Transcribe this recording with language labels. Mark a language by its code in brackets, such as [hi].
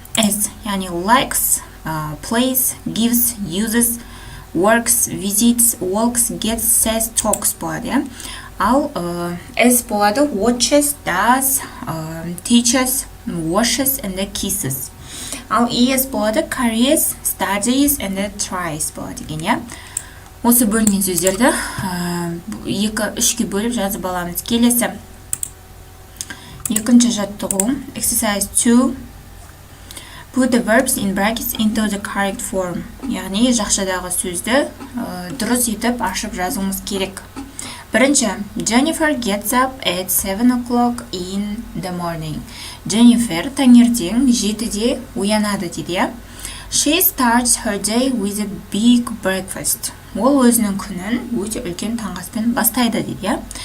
[en] S, [kk] яғни [en] likes, plays, gives, uses, works, visits, walks, gets, says, talks [kk] болады. Ал [en] S [kk] болады [en] watches, does, teaches, washes, and kisses. [kk] Ал [en] ES болады carries, studies, and tries [kk] болады екен. Осы бөлінген сөздерді 2-3-ке бөліп жазып аламыз. Келесі екінші жаттығу, [en] exercise 2. Put the verbs in brackets into the correct form. [kk] Яғни жақшадағы сөзді дұрыс етіп ашып жазуымыз керек. Бірінші, [en] Jennifer gets up at 7 o'clock in the morning. [kk] Jennifer таңертең 7-де оянады дейді. [en] She starts her day with a big breakfast. [kk] Ол өзінің күнін өте үлкен таңғаспен бастайды дейді.